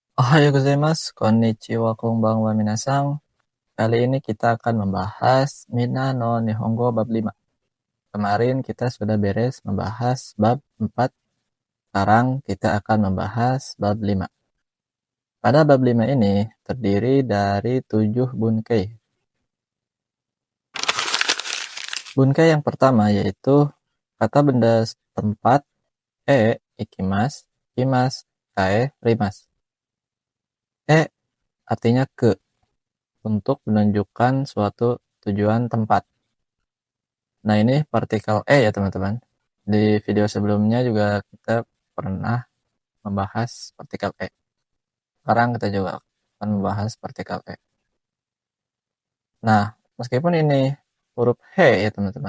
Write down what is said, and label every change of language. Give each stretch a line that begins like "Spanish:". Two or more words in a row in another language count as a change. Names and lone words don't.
Japanese: おはようございます、こんにちは、こんばんは皆さん.
Indonesian: Kali ini kita akan membahas Minna no Nihongo bab 5. Kemarin kita sudah beres membahas bab 4. Sekarang kita akan membahas bab 5. Pada bab 5 ini terdiri dari 7 bunkei. Bunkei yang pertama yaitu kata benda tempat
Japanese: 行きます、来ます,
Indonesian: rimasu. Artinya ke, untuk menunjukkan suatu tujuan tempat. Nah, ini partikel ya teman-teman. Di video sebelumnya juga kita pernah membahas partikel Sekarang kita juga akan membahas partikel Nah, meskipun ini huruf H ya teman-teman.